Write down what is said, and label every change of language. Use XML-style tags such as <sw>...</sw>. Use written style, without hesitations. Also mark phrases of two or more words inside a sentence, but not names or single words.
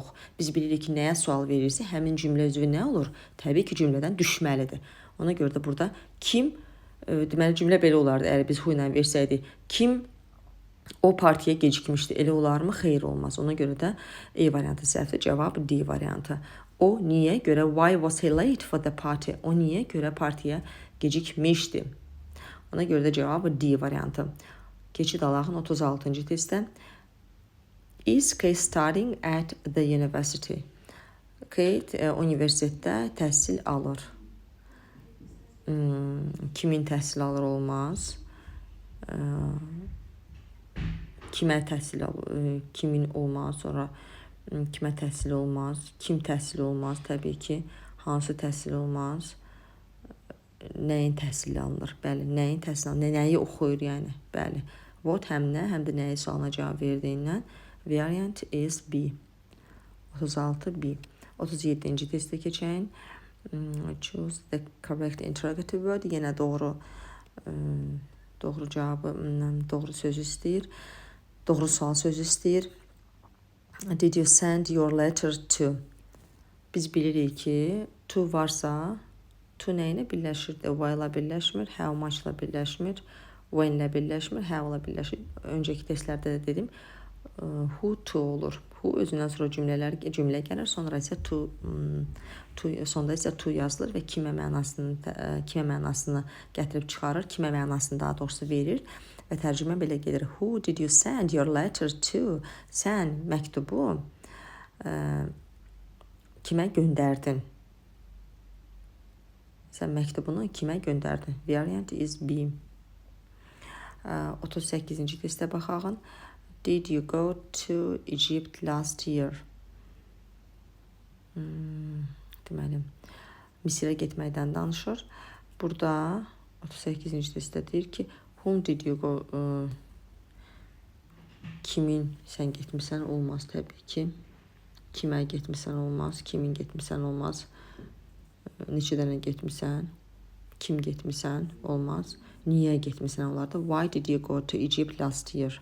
<az>Biz bilirik ki, nəyə sual verirsə, həmin cümlə üzvü nə olur? Təbii ki, cümlədən düşməlidir. Ona görə də burada kim, deməli cümlə belə olardı, əgər biz who ilə versəydik. Kim o partiyə gecikmişdi, elə olarmı? Xeyr, olmaz. Ona görə də E variantı səhvdir, cavab D variantı. O niyə görə?</az> <en>Why was he late for the party?</en> <az>O niyə görə partiyə gecikmişdi? Ona görə də cavabı D variantı. Keçid alağın 36-cı testdə.</az> <en>Is Kate studying at the university?</en> <az>Kate universitetdə təhsil alır. Kimin təhsil alır olmaz. Kimə təhsil alır? Kimin olmaz. Sonra kimə təhsil olmaz. Kim təhsil olmaz? Təbii ki, hansı təhsil olmaz. Nəyin təhsili alınır? Bəli, nəyin təhsili alınır? Nəyi oxuyur yəni? Bəli. What həm nə, həm də nəyi sualına cavab verdiyindən</az> <en>variant is B.</en> <az>36 B. 37-ci testə keçək.</az> <en>Choose the correct interrogative word.</en> <az>Yenə doğru cavabı, doğru sözü istəyir. Doğru sual sözü istəyir.</az> <en>Did you send your letter to?</en> <az>Biz bilirik ki to varsa to nə ilə birləşir? Why ilə birləşmir,</az> <en>how much</en> <az>ilə birləşmir, when ilə birləşmir, how ilə birləşir. Öncəki testlərdə də dedim,</az> <en>who to olur.</en> <az>Who özündən sonra cümlə gəlir, sonra isə sonda isə to yazılır və kimə mənasını gətirib çıxarır, kimə mənasını daha doğrusu verir və tərcümə belə gedir.</az> <en>Who did you send your letter to?</en> <az>Sən məktubu kimə göndərdin? Sən məktubunu kimə göndərdin?</az> <en>Variant is B.</en> <az>38-ci testə baxaq.</az> <en>Did you go to Egypt last year?</en> <az>Deməli, Misirə getməkdən danışır. Burada 38-ci testdə deyir ki,</az> <en>whom did you go?</en> <az>Kimin sən getmisən olmaz təbii ki. Kimə getmisən olmaz, kimin getmisən olmaz. Neçə dənə getmisən, kim getmisən olmaz. Niyə getmisən olar da?</az> <en>Why did you go to Egypt last year?</en>